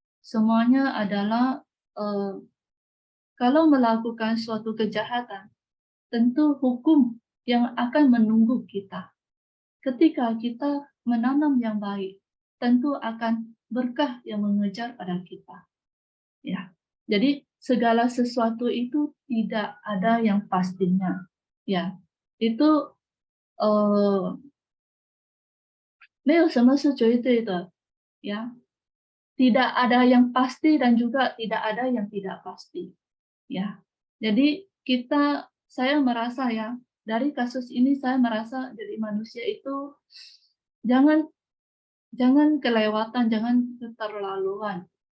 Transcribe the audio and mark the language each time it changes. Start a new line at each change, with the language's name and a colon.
Indonesian: Semuanya adalah kalau melakukan suatu kejahatan, tentu hukum yang akan menunggu kita. ketika kita menanam yang baik, tentu akan berkah yang mengejar pada kita. Ya, jadi segala sesuatu itu tidak ada yang pastinya.
Chinese: Ya, itu 没有什么是绝对的，ya.
Indonesian: Tidak ada yang pasti dan juga tidak ada yang tidak pasti. Ya. Jadi saya merasa ya, dari kasus ini saya merasa jadi manusia itu jangan kelewatan, jangan keterlaluan.